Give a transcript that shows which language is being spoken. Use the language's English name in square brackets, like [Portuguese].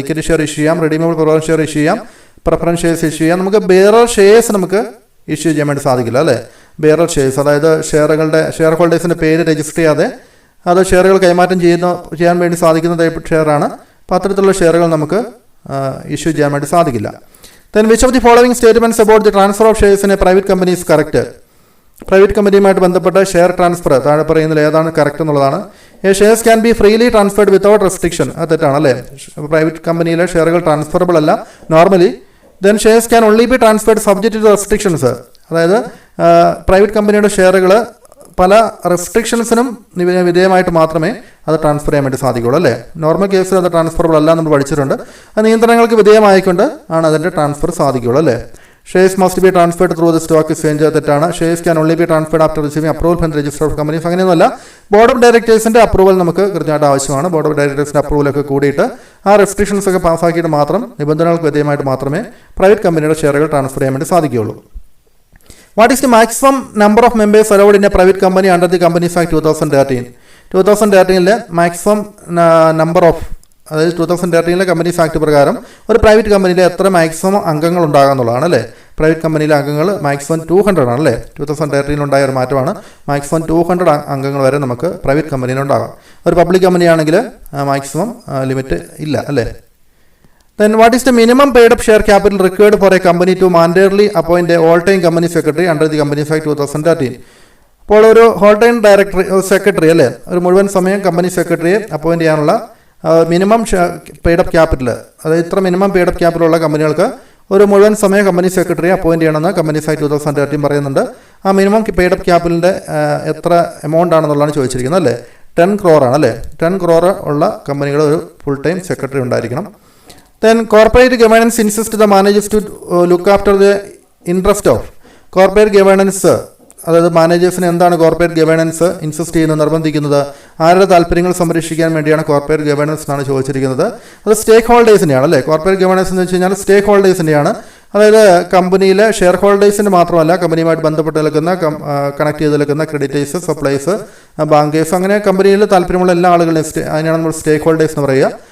[Malayalam] Equity share issue ചെയ്യാം, redeemable preference share issue ചെയ്യാം, preference shares issue ചെയ്യാം. നമുക്ക് ബെയറർ ഷെയർസ് നമുക്ക് ഇഷ്യൂ ചെയ്യാൻ വേണ്ടി സാധിക്കില്ല, അല്ലേ? ബെയറർ ഷെയർസ്, അതായത് ഷെയർ ഹോൾഡേഴ്സിൻ്റെ പേര് രജിസ്റ്റർ ചെയ്യാതെ അത് ഷെയറുകൾ കൈമാറ്റം ചെയ്യാൻ വേണ്ടി സാധിക്കുന്ന ടൈപ്പ് ഷെയറാണ്. അപ്പോൾ അത്തരത്തിലുള്ള ഷെയറുകൾ നമുക്ക് ഇഷ്യൂ ചെയ്യാൻ വേണ്ടി സാധിക്കില്ല. [English] Then which of the following statements about the transfer of shares in a private company is correct? [Malayalam] Private കമ്പനിയുമായിട്ട് ബന്ധപ്പെട്ട ഷെയർ ട്രാൻസ്ഫർ താഴെ പറയുന്നതിൽ ഏതാണ് കറക്റ്റ് എന്നുള്ളതാണ്. [English] Shares can be freely transferred without restriction. [Malayalam] അത് തെറ്റാണ്, അല്ലേ? പ്രൈവറ്റ് കമ്പനിയിലെ ഷെയറുകൾ ട്രാൻസ്ഫറബിൾ അല്ല normally. [English] Then shares can only be transferred subject to restrictions. [Malayalam] അതായത് പ്രൈവറ്റ് കമ്പനിയുടെ ഷെയറുകൾ പല റെസ്ട്രിക്ഷൻസിനും വിധേയമായിട്ട് മാത്രമേ അത് ട്രാൻസ്ഫർ ചെയ്യാൻ വേണ്ടി സാധിക്കുള്ളൂ, അല്ലേ? നോർമൽ കേസിൽ അത് ട്രാൻസ്ഫറബിൾ അല്ല നമ്മൾ പഠിച്ചിട്ടുണ്ട്. അത് നിയന്ത്രണങ്ങൾക്ക് വിധേയമായിക്കൊണ്ട് ആണ് അതിൻ്റെ ട്രാൻസ്ഫർ സാധിക്കുള്ളൂ, അല്ലേ? [English] Shares must be transferred through the stock exchange. [Malayalam] തെറ്റാണ്. [English] Shares can only be transferred after receiving approval from register of companies. [Malayalam] അങ്ങനെയൊന്നുമല്ല. ബോർഡ് ഓഫ് ഡയറക്ടേഴ്സിൻ്റെ അപ്രൂവൽ നമുക്ക് കൃത്യമായിട്ട് ആവശ്യമാണ്. ബോർഡ് ഓഫ് ഡയറക്ടേഴ്സിൻ്റെ അപ്രൂവലൊക്കെ കൂടിയിട്ട് ആ റെസ്ട്രിക്ഷൻസ് ഒക്കെ പാസ്സാക്കിയിട്ട് മാത്രം നിബന്ധനകൾക്ക് വിധേയമായിട്ട് മാത്രമേ പ്രൈവറ്റ് കമ്പനിയുടെ ഷെയറുകൾ ട്രാൻസ്ഫർ ചെയ്യാൻ വേണ്ടി സാധിക്കുകയുള്ളൂ. [English] What is the maximum number of members allowed in a private company under the Companies Act 2013? [Malayalam] 2013 maximum number of, അതായത് 2013 കമ്പനീസ് ആക്ട് പ്രകാരം ഒരു പ്രൈവറ്റ് കമ്പനിയിൽ എത്ര മാക്സിമം അംഗങ്ങൾ ഉണ്ടാകാമെന്നുള്ളതാണ്, അല്ലേ? പ്രൈവറ്റ് കമ്പനിയിലെ അംഗങ്ങൾ മാക്സിമം 200 ആണ്, അല്ലേ? 2013 ഉണ്ടായ ഒരു മാറ്റമാണ്. മാക്സിമം 200 അംഗങ്ങൾ വരെ നമുക്ക് പ്രൈവറ്റ് കമ്പനിയിലുണ്ടാകാം. ഒരു പബ്ലിക് കമ്പനിയാണെങ്കിൽ മാക്സിമം ലിമിറ്റ് ഇല്ല, അല്ലേ? [English] Then what is the minimum paid up share capital required for a company to mandatorily appoint a all-time company secretary under the Companies Act 2013? [Malayalam] അപ്പോൾ ഒരു ഹോൾ-ടൈം സെക്രട്ടറി, അല്ലേ? ഒരു മുഴുവൻ സമയം കമ്പനി സെക്രട്ടറിയെ അപ്പോയിന്റ് ചെയ്യാനുള്ള മിനിമം പെയ്ഡ് അപ്പ് ക്യാപിറ്റൽ, അതായത് ഇത്ര മിനിമം പെയ്ഡ് അപ്പ് ക്യാപിറ്റൽ ഉള്ള കമ്പനികൾക്ക് ഒരു മുഴുവൻ സമയം കമ്പനി സെക്രട്ടറിയെ അപ്പോയിന്റ് ചെയ്യണമെന്ന് കമ്പനീസ് ആക്ട് 2013 പറയുന്നുണ്ട്. ആ മിനിമം പെയ്ഡ് അപ്പ് ക്യാപിറ്റലിൻ്റെ എത്ര എമൗണ്ട് ആണെന്നുള്ളതാണ് ചോദിച്ചിരിക്കുന്നത്, അല്ലേ? 10 crore ആണ്, അല്ലേ? 10 crore ഉള്ള കമ്പനികൾ ഒരു ഫുൾ ടൈം സെക്രട്ടറി ഉണ്ടായിരിക്കണം. [English] Then corporate governance insists the managers to look after the interest of corporate governance. [Malayalam] അതായത് മാനേജേഴ്സിന് എന്താണ് കോർപ്പറേറ്റ് ഗവേണൻസ് ഇൻസിസ്റ്റ് ചെയ്യുന്നത്, നിർബന്ധിക്കുന്നത്? ആരുടെ താല്പര്യങ്ങൾ സംരക്ഷിക്കാൻ വേണ്ടിയാണ് കോർപ്പറേറ്റ് ഗവേണൻസ് എന്നാണ് ചോദിച്ചിരിക്കുന്നത്. അത് സ്റ്റേക്ക് ഹോൾഡേഴ്സിൻ്റെയാണ്, അല്ലേ? കോർപ്പറേറ്റ് ഗവേണൻസ് എന്ന് വെച്ച് കഴിഞ്ഞാൽ സ്റ്റേക്ക് ഹോൾഡേഴ്സിൻ്റെയാണ്. അതായത് കമ്പനിയിലെ ഷെയർ ഹോൾഡേഴ്സിന് മാത്രമല്ല, കമ്പനിയുമായിട്ട് ബന്ധപ്പെട്ട് നിൽക്കുന്ന കണക്ട് ചെയ്ത് നിൽക്കുന്ന ക്രെഡിറ്റേഴ്സ്, സപ്ലൈസ്, ബാങ്കേഴ്സ്, അങ്ങനെ കമ്പനിയിൽ താല്പര്യമുള്ള എല്ലാ ആളുകളെയും അതിനാണ് നമ്മൾ സ്റ്റേക്ക് ഹോൾഡേഴ്സ് എന്ന് പറയുക.